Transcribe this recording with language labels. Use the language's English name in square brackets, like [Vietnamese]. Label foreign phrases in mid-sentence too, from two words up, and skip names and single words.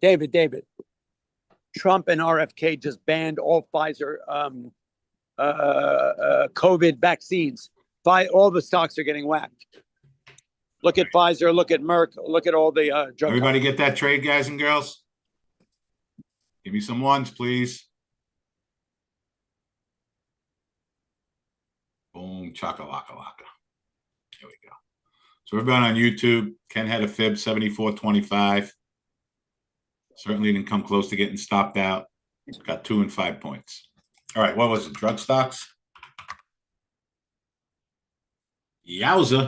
[English] Trump and RFK just banned all Pfizer COVID vaccines. All the stocks are getting whacked. Look at Pfizer, look at Merck, look at all the drug. Everybody get that trade, guys and girls? Give me some ones, please. Boom, chaka-laka-laka. There we go. So everybody on YouTube, Ken had a fib 74.25. Certainly didn't come close to getting stopped out. Got 2 and 5 points. All right, what was it? Drug stocks? Yowza.